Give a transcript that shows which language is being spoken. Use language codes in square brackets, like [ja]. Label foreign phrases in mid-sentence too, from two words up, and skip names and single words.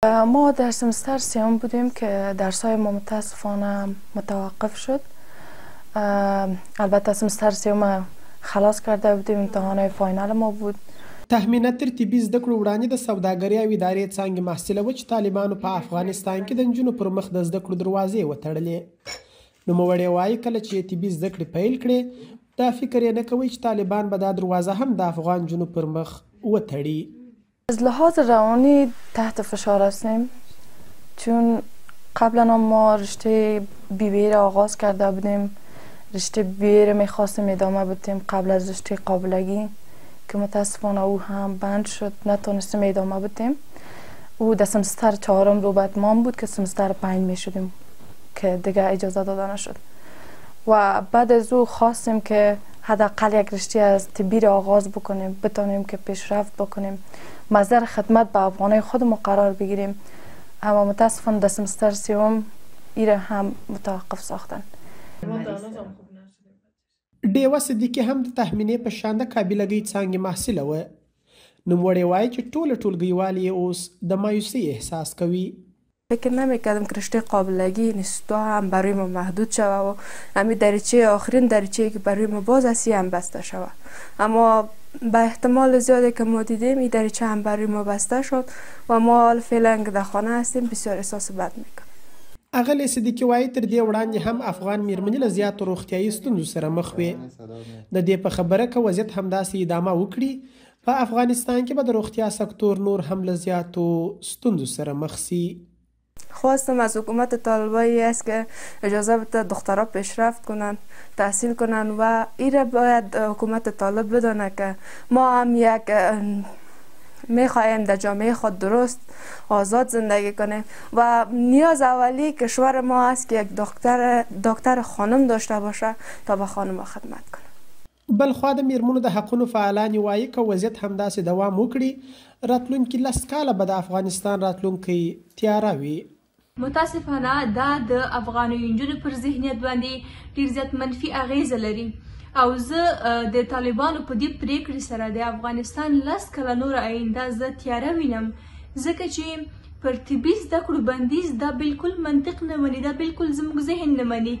[fa] ما در سمستر سیوم بودیم که درس‌های ما متاسفانه متوقف شد. البته سمستر سیوم خلاص کرده بودیم، امتحانات فاینال ما بود. [ps] تهمینه ترتیبي زده کړو وړاندې د سوداګرۍ او ادارې څانګې محصله وه چې طالبانو په افغانستان کې د نجونو پر مخ د زده کړو دروازې وتړلې. نوموړې وایي کله چې طبي زده کړې پیل کړې دا فکر یې نه کوي چې طالبان به دا دروازه هم د افغان نجونو پر مخ وتړي. [fa] از لحاظ روانی تحت فشار هستیم، چون قبلا ما رشته BBA را آغاز کرده بودیم. رشته BBA را میخواستیم ادامه بدیم قبل از رشته قابلگی که متاسفانه او هم بند شد، نتونستیم ادامه بدیم. او در سمستر 4 رو بعد ما بود که سمستر 5 میشدیم که دیگه اجازه داده نشد. و بعد از او خواستیم که حداقل یک رشته از طبی را آغاز بکنیم، بتونیم که پیشرفت بکنیم، مصدر خدمت به افغانای خودمون قرار بگیریم. اما متاسفانه در سمستر سیوم ایره هم متوقف ساختن. [ps] ډیوه صدیقي هم د تهمینې په شان د قابلګۍ څانګې محصله وه. نوموړې وایي چې ټوله ټولګیوال یې اوس د مایوسۍ احساس کوي. [fa] فکر نمیکردم که رشته قابلگی اینستیتوت هم برای ما محدود شود و همین دریچه آخرین دریچه که برای ما باز است هم بسته شود. اما به احتمال زیادی که ما دیدیم این دریچه هم برای ما بسته شد و ما حال فعلا که در خانه هستیم بسیار احساس بد میکنم. [ps] اغلې صدیقي وایي تر دې وړاندې هم افغان میرمنې له زیاتو روغتیایي ستونزو سره مخ وې. د دې په خبره که وضعیت همداسې ادامه وکړي په افغانستان کې به د روغتیا سکتور نور هم له زیاتو ستونزو سره مخ شي. [fa] خواستم از حکومت طالبایی است که اجازه بده دخترها پیشرفت کنند، تحصیل کنند و ایره باید حکومت طالب بدانه که ما هم یک میخواهیم در جامعه خود درست آزاد زندگی کنیم و نیاز اولی کشور ما است که یک دکتر خانم داشته باشه تا به خانم خدمت کنه. [ps] بلخوا د میرمنو د حقونو فعالان وایي که وضعیت همداسې دوام وکړي راتلونکي 10 کاله به د افغانستان راتلونکی تیاره وي. متاسفانه دا د افغاني نجونو پر ذهنیت باندې ډیر زیات منفي اغیزه لري او زه د طالبانو په دې پریکړې سره د افغانستان 10 کاله نور آینده زه تیاره وینم، ځکه چې پر طبي زده کړو بندیز دا بالکل منطق نه مني، دا بالکل زموږ ذهن نه مني.